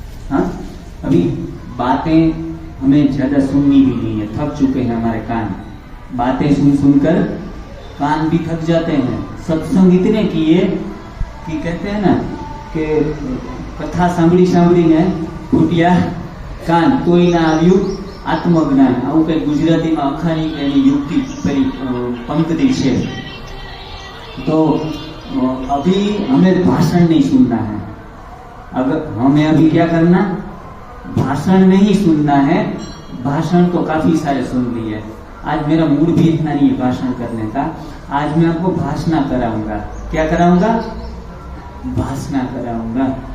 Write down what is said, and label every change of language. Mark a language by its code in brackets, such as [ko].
[hi] हाँ, अभी बातें हमें ज्यादा सुननी भी नहीं है, थक चुके हैं हमारे कान। बातें सुन सुनकर कान भी थक जाते हैं। सत्संग इतने किए कि कहते हैं ना कि कथा [gu] सांभળી સાંભળીને ફૂટ્યા કાન, તોય ના આવ્યું આત્મજ્ઞાન। આવું કંઈક ગુજરાતીમાં અખાણી એની યુક્તિ पंक्ति છે। [hi] तो अभी हमें भाषण नहीं सुनना है। अगर हमें अभी क्या करना, भाषण नहीं सुनना है। भाषण तो काफी सारे सुन लिए। आज मेरा मूड भी इतना नहीं है भाषण करने का। आज मैं आपको भाषण कराऊंगा। क्या कराऊंगा? भाषण कराऊंगा।